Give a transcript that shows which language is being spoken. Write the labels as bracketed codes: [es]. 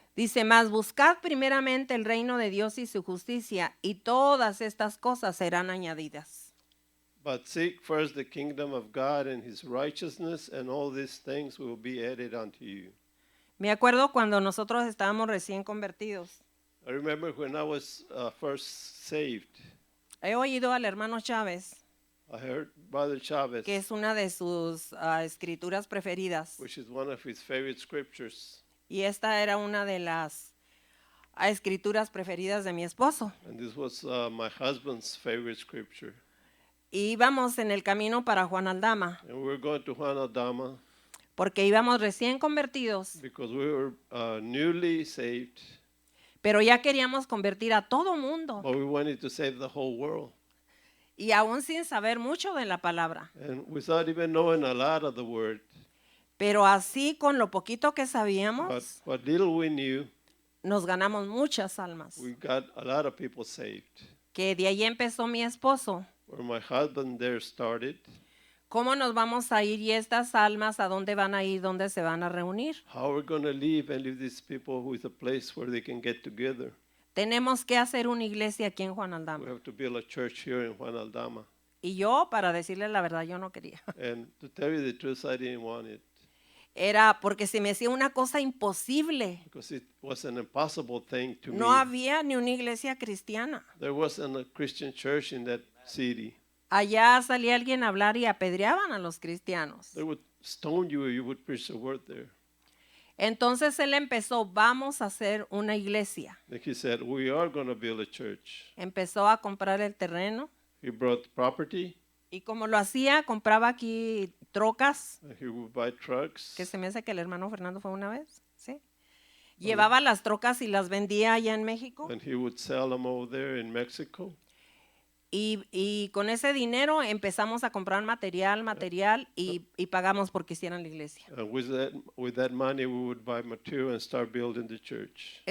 [es] Dice, mas buscad primeramente el reino de Dios y su justicia, y todas estas cosas serán añadidas. [en] But seek first the kingdom of God and his righteousness, and all these things will be added unto you. [es] Me acuerdo cuando nosotros estábamos recién convertidos. [en] I remember when I was first saved, [es] He oído al hermano Chávez, [en] I heard Brother Chavez, [es] que es una de sus escrituras preferidas. [en] which is one of his favorite scriptures, [es] Y esta era una de las escrituras preferidas de mi esposo. [en] and this was my husband's favorite scripture. [es] Y íbamos en el camino para Juan Aldama, [en] And we were going to Juan Aldama [es] porque íbamos recién convertidos, [en] because we were newly saved, [es] pero ya queríamos convertir a todo mundo. [en] but we wanted to save the whole world. [es] Y aún sin saber mucho de la palabra. [en] And without even knowing a lot of the word, [es] Pero así con lo poquito que [en] but [es] sabíamos, [en] what little we knew, [es] nos ganamos muchas almas. [en] we got a lot of people saved. [es] Que de ahí empezó mi esposo. [en] Where my husband there started, [es] ¿Cómo nos vamos a ir y estas almas a dónde van a ir, dónde se van a reunir? [en] how we're going to live and leave these people with a place where they can get together. [es] Tenemos que hacer una iglesia aquí en Juan [en] We [es] Aldama. [en] have to build a church here in Juan Aldama. [es] Y yo, para decirle la verdad, yo no quería. [en] And to tell you the truth, I didn't want it [es] Era porque se me hacía una cosa imposible. [en] because it was an impossible thing to [es] No [en] me. [es] había ni una iglesia cristiana. [en] There wasn't a Christian church in that city. [es] Allá salía alguien a hablar y apedreaban a los cristianos. [en] They would stone you if you would preach the word there. [es] Entonces él empezó, vamos a hacer una iglesia. [en] Like he said, we are going to build a church. [es] Empezó a comprar el terreno [en] He brought property, [es] y como lo hacía, compraba aquí trocas, [en] and he would buy trucks. [es] que se me hace que el hermano Fernando fue una vez, ¿sí? Llevaba las trocas y las vendía allá en México [en] And he would sell them over there in Mexico. [es] y con ese dinero empezamos a comprar material y pagamos porque hicieran la iglesia. [en] And with that money, we would buy material and start building the church.